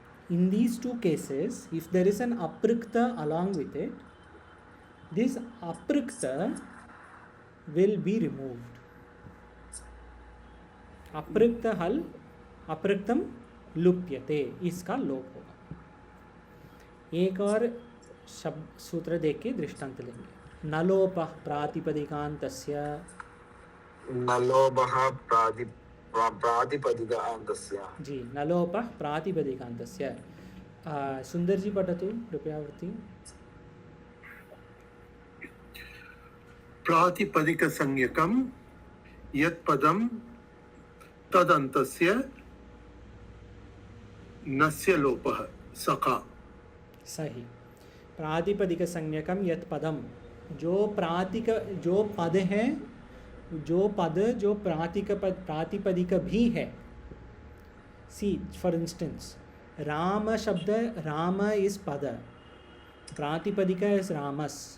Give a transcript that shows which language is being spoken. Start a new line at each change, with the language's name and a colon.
English: In these 2 cases, if there is an aprikta along with it, this aprikta will be removed.
Sanskrit: aprikta hal apriktam लुप्यते,
Hindi: इसका लोप होगा. एक और शब्द सूत्र देख के दृष्टांत लेंगे.
Sanskrit: नलोपः प्रातिपदिकान्तस्य, नलोपः प्रातिपदिकान्तस्य. जी, नलोपः प्रातिपदिकान्तस्य. सुंदर जी पठतु कृपया वृत्ति. प्रातिपदिक संज्ञकम यत् पदम तदन्तस्य नस्य लोपः सखा.
Hindi: सही.
Sanskrit: प्रातिपदिक संज्ञकम यत् पदम,
Hindi: जो पद है, जो प्रातिपदिक भी है.
English: See for instance, Ram शब्द, Ram is पद, प्रातिपदिक इज रामस.